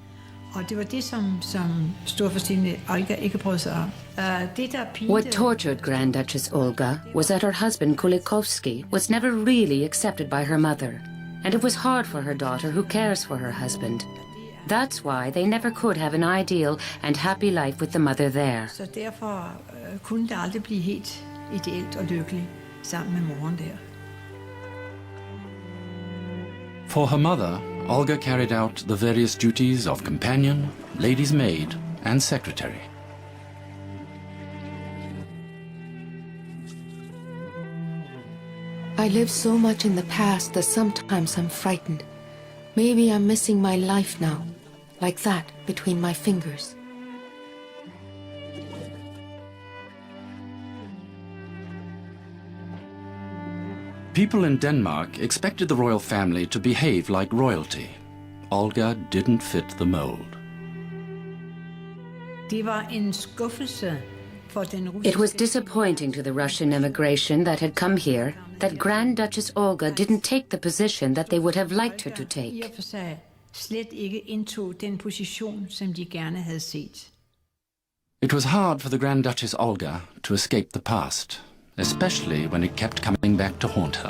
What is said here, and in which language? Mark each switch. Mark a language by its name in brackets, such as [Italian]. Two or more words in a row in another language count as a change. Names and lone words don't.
[English] What tortured Grand Duchess Olga was that her husband Kulikovsky was never really accepted by her mother, and it was hard for her daughter who cares for her husband. That's why they never could have an ideal and happy life with the mother there. [Danish] Så derfor kunne det aldrig blive helt ideelt og lykkeligt sammen med moren der. [English] For her mother, Olga carried out the various duties of companion, lady's maid, and secretary. I live so much in the past that sometimes I'm frightened. Maybe I'm missing my life now, like that, between my fingers. People in Denmark expected the royal family to behave like royalty. Olga didn't fit the mold. [Danish] Det var en skuffelse. [English] It was disappointing to the Russian emigration that had come here that Grand Duchess Olga didn't take the position that they would have liked her to take. It was hard for the Grand Duchess Olga to escape the past, especially when it kept coming back to haunt her.